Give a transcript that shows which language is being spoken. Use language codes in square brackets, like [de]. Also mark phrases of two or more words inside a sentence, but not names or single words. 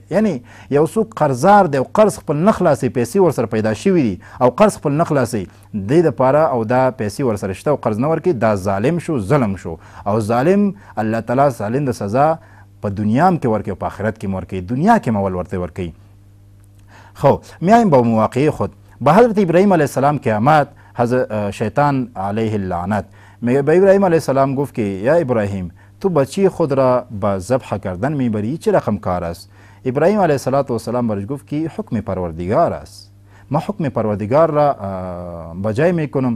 [ps] یعنی یو څوک قرضدار دی او قرض خپل نه خلاصوي پیسې ورسره پیدا شوي دي او قرض خپل نه خلاصوي دې دپاره او دا پیسې ورسره شته او قرض نه ورکوي دا ظالم شو ظلم شو او ظالم الله تعالی ظالم د سزا په دنیا هم کې ورکوي او په آخرت کې م ورکوي دنیا کې م اول ورته ورکوي. [fa] خب میایم با مواقعه خود. به حضرت ابراهیم [ar] علیه السلام [fa] که آمد شیطان [ar] علیه اللعنت [fa] به ابراهیم [ar] علیه السلام [fa] گفت که یا ابراهیم تو بچی خود را به ذبح کردن میبری چه رقم کار است؟ ابراهیم [ar] علیه السلام [fa] برش گفت که حکم پروردگار است، ما حکم پروردگار را بجای میکنم.